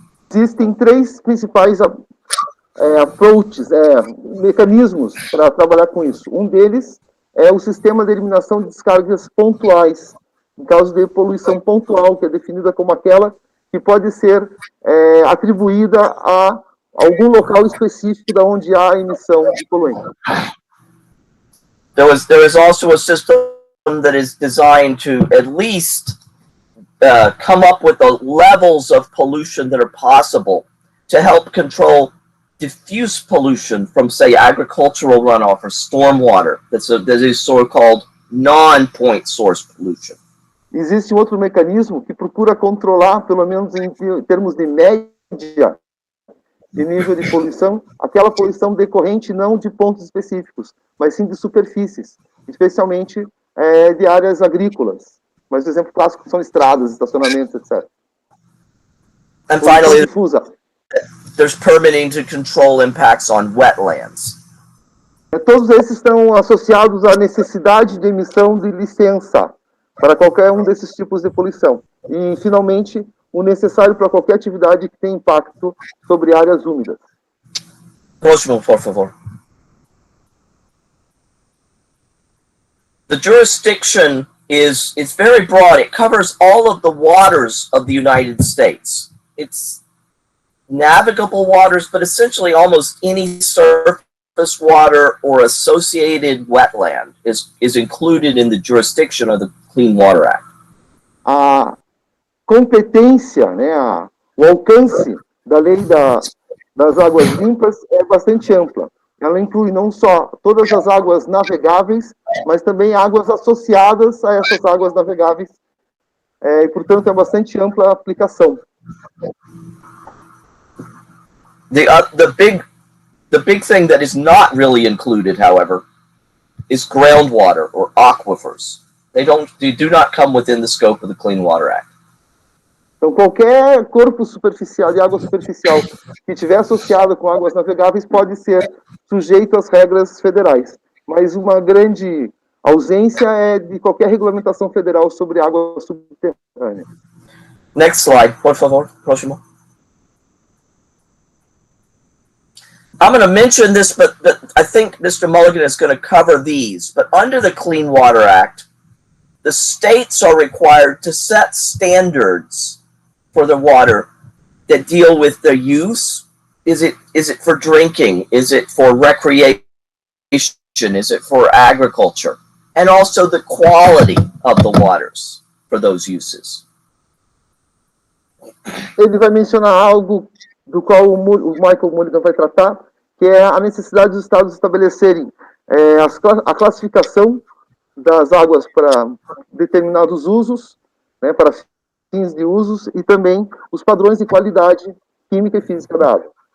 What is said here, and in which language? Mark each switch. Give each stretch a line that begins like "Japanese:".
Portuguese: Existem três principais approaches, mecanismos para trabalhar com isso. Um deles é o sistema de eliminação de descargas pontuais, em caso de poluição pontual, que é definida como aquela que pode ser atribuída a algum local específico da onde há emissão de poluente.
English: There is also a system that is designed to at least come up with the levels of pollution that are possible to help control diffuse pollution from, say, agricultural runoff or stormwater. That is so-called non-point source pollution.
Portuguese: Existe outro mecanismo que procura controlar, pelo menos em termos de média, de nível de poluição, aquela poluição decorrente não de pontos específicos, mas sim de superfícies, especialmente de áreas agrícolas. Mas o exemplo clássico são estradas, estacionamentos, etc.
English: And finally,
Portuguese: difusa.
English: There's permitting to control impacts on wetlands.
Portuguese: Todos esses estão associados à necessidade de emissão de licença para qualquer um desses tipos de poluição. E, finalmente, o necessário para qualquer atividade que tenha impacto sobre áreas úmidas. Próximo, por favor.
English: The jurisdiction is very broad. It covers all of the waters of the United States. It's navigable waters, but essentially almost any surface water or associated wetland is included in the jurisdiction of the Clean Water Act.
Portuguese: A competência, o alcance da lei das águas limpas é bastante ampla. Ela inclui não só todas as águas navegáveis, mas também águas associadas a essas águas navegáveis. E, portanto, é bastante ampla a aplicação.
English: The big thing that is not really included, however, is groundwater or aquifers. They do not come within the scope of the Clean Water Act.
Portuguese: Então, qualquer corpo superficial, de água superficial, que estiver associado com águas navegáveis, pode ser sujeito às regras federais. Mas uma grande ausência é de qualquer regulamentação federal sobre água subterrânea.
English: Next slide,
Portuguese: por favor. Próximo.
English: I'm going to mention this, but I think Mr. Molligan is going to cover these. But under the Clean Water Act, the states are required to set standards for the water that deal with the use. Is it for drinking? Is it for recreation? Is it for agriculture? And also the quality of the waters for those uses.
Portuguese: Ele vai mencionar algo do qual o Michael Molligan vai tratar, que é a necessidade dos estados estabelecerem a classificação das águas para determinados usos, para fins de usos, e também os padrões de qualidade química e física da água.